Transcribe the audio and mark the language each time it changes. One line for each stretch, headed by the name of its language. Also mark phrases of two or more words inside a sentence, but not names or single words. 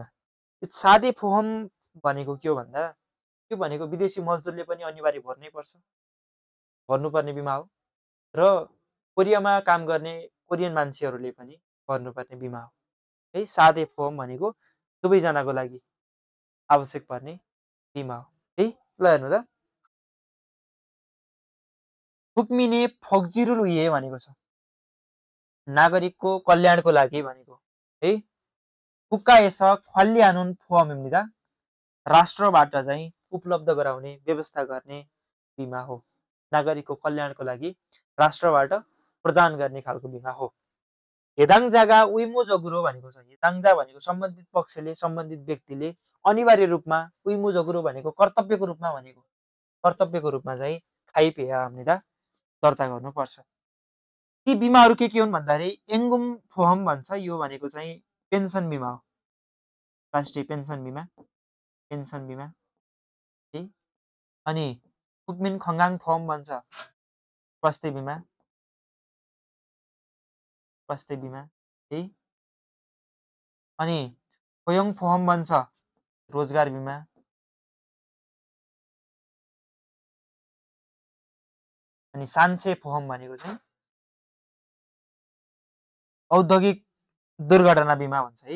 Nepali: यो
Korean: 산재 보험
Nepali: भनेको के हो भन्दा यो भनेको विदेशी मजदुरले पनि अनिवार्य भर्नुपर्ने बिमा हो र कोरियामा काम गर्ने कोरियन मान्छेहरूले पनि भर्नुपर्ने बिमा हो है।
Korean: 산재 보험
Nepali: भनेको दुवैजनाको लागि आवश्यक पर्ने बिमा हो है। ल हेर्नु त,
Korean: 국민의 복지를 위해
Nepali: भनेको छ, नागरिकको कल्याणको लागि भनेको है।
Korean: 국가에서 관리하는 보험입니다।
Nepali: राष्ट्रबाट चाहिँ उपलब्ध गराउने व्यवस्था गर्ने बिमा हो। नागरिकको कल्याणको लागि राष्ट्रबाट प्रदान गर्ने खालको बिमा हो।
Korean: 해당 자가 의무적으로
Nepali: भनेको छ।
Korean: 해당 자
Nepali: भनेको सम्बन्धित पक्षले सम्बन्धित व्यक्तिले अनिवार्य रूपमा, 의무적으로 भनेको कर्तव्यको रूपमा भनेको, कर्तव्यको रूपमा चाहिँ
Korean: 가입해야 합니다.
Nepali: दर्ता गर्नुपर्छ। ती बिमाहरू के हुन् भन्दाखेरि
Korean: 연금 보험
Nepali: भन्छ, यो भनेको चाहिँ पेन्सन बिमा हो। राष्ट्रिय पेन्सन बिमा, पेन्सन बिमा है। अनि
Korean: 국민 건강 보험
Nepali: भन्छ, स्वास्थ्य बिमा, स्वास्थ्य बिमा है। अनि
Korean: 고용 보험
Nepali: भन्छ, रोजगार बिमा। अनि
Korean: 산재 보험
Nepali: भनेको चाहिँ औद्योगिक दुर्घटना बिमा भन्छ है।